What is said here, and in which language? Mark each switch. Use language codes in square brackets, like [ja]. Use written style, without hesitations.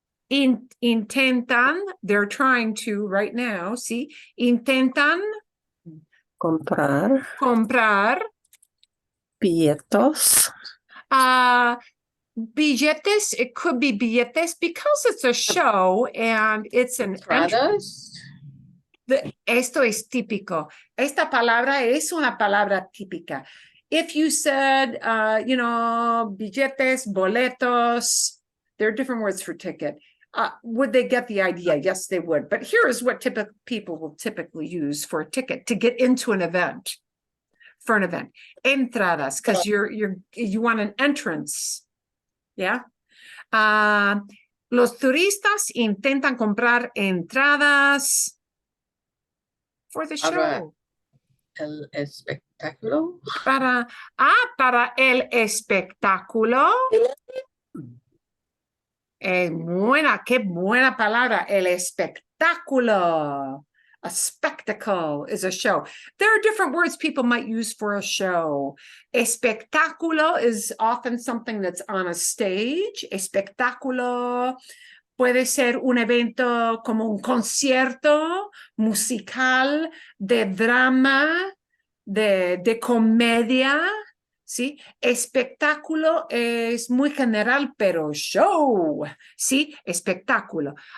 [en] Intentan, they're trying to right now, see, [es] intentan comprar billetes. [en] Billetes, it could be billetes because it's a show and it's an [es] Entradas? Esto es típico. Esta palabra es una palabra típica. [en] If you said, billetes, boletos, there are different words for ticket. Would they get the idea? Yes, they would. But here is what people will typically use for a ticket to get into an event, for an event. Entradas, because you want an entrance. Yeah. [es] Los turistas intentan comprar entradas [en] for the [es] Para- [en] show. [es] El espectáculo. Para el espectáculo. Qué buena palabra, el espectáculo. [en] A spectacle is a show. There are different words people might use for a show. Espectáculo is often something that's on a stage. [es] Espectáculo puede ser un evento como un concierto musical, de drama, de comedia. ¿Sí? Espectáculo es muy general, pero show, ¿sí? Espectáculo.